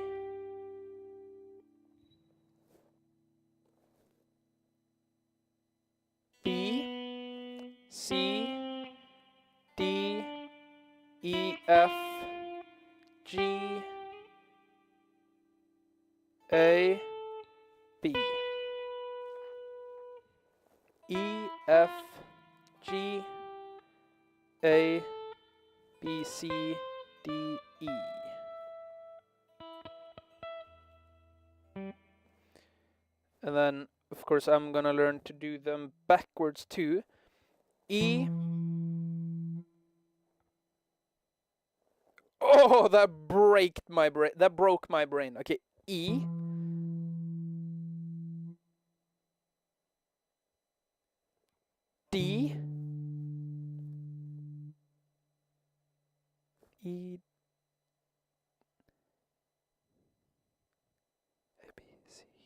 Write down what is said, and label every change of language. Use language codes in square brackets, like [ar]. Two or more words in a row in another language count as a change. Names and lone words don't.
[en] B, C, D, E, F, G, A, B. E, F, G, A, B, C, D, E. And then, of course, I'm gonna learn to do them backwards too. E. Oh, that broke my brain. That broke my brain. Okay, E. D. E. A, B, C.